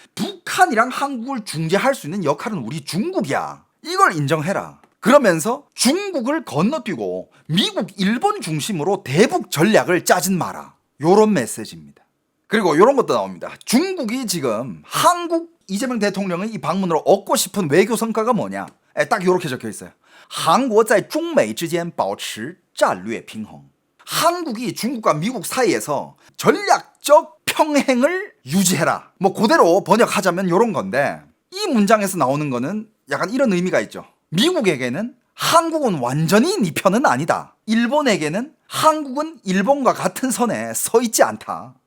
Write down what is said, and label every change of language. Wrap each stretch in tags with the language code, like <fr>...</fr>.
<ko>북한이랑 한국을 중재할 수 있는 역할은 우리 중국이야. 이걸 인정해라. 그러면서 중국을 건너뛰고 미국, 일본 중심으로 대북 전략을 짜진 마라. 요런 메시지입니다. 그리고 요런 것도 나옵니다. 중국이 지금 한국 이재명 대통령의 이 방문으로 얻고 싶은 외교 성과가 뭐냐? 딱 요렇게 적혀 있어요.</ko> <zh>韩国在中美之间保持战略平衡.</zh> <ko>한국이 중국과 미국 사이에서 전략적 평행을 유지해라. 뭐 그대로 번역하자면 요런 건데, 이 문장에서 나오는 거는 약간 이런 의미가 있죠. 미국에게는 한국은 완전히 네 편은 아니다. 일본에게는 한국은 일본과 같은 선에 서 있지 않다.</ko>